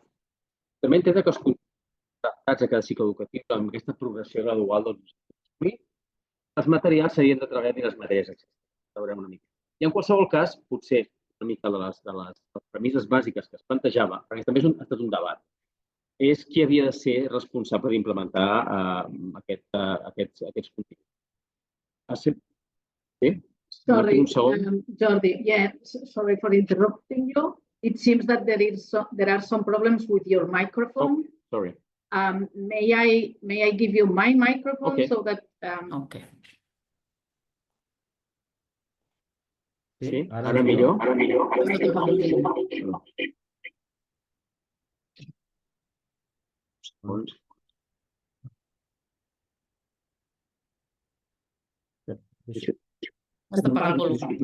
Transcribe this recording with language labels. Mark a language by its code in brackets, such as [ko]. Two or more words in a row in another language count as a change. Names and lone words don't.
[ca] També entendre que els adaptats a cada cicle educatiu amb aquesta progressió gradual els materials s'havien de treballar i les matèries veurem una mica. I en qualsevol cas, potser una mica de les premisses bàsiques que es plantejava, perquè també ha estat un debat, és qui havia de ser responsable d'implementar aquests continguts. Sí? [en] Sorry, Jordi, sorry for interrupting you. It seems that there are some problems with your microphone. Oh, sorry. May I give you my microphone so that... Okay. [ca] Sí, ara millor. Has d'apagar el volum.